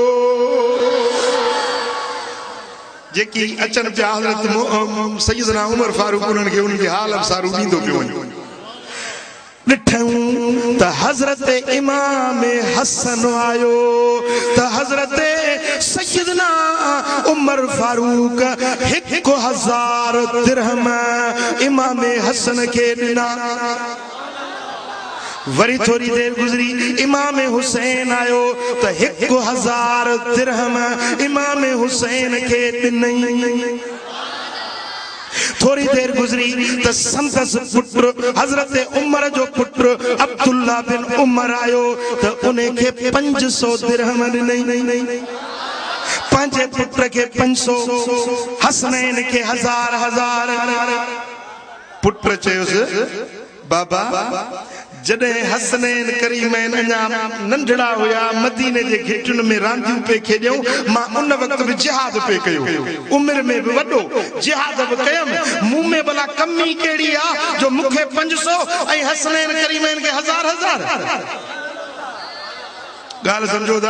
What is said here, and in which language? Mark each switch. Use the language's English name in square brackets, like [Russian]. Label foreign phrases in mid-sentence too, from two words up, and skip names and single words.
[Sindhi] जेकी अचन पिया हजरत सैयदना उमर फारूक उन्हनि खे उनखे हाल अफसारू ॾींदो पियो वञे ॾिठूं त हज़रत इमाम हसन आयो त हज़रत सैयदना उमर फारूक 1000 दिरहम इमाम हसन के ॾिना। वरी थोड़ी देर गुजरी इमाम हुसैन आयो त 1000 दिरहम इमाम हुसैन के ॾिनई। थोड़ी देर गुजरी त संदस पुत्र हजरत उमर जो पुत्र अब्दुल्ला बिन उमर आयो त उन्हें के 500 दिरहम ॾिनई। पंहिंजे पुत्र के 500, हसनैन के 1000। पुत्र चयोसि बाबा जॾहिं हसनैन करीमैन अञा नंढड़ा हुया मदीने जे घेटुन में रांदियूं पे खेॾियूं मां उन वक़्त बि जिहाद पे कयो उमिरि में बि वॾो जिहाद बि कयमि मूं में भला कमी कहिड़ी आहे जो मूंखे 500 ऐं हसनैन करीमैन खे 1000 ॻाल्हि सम्झो था।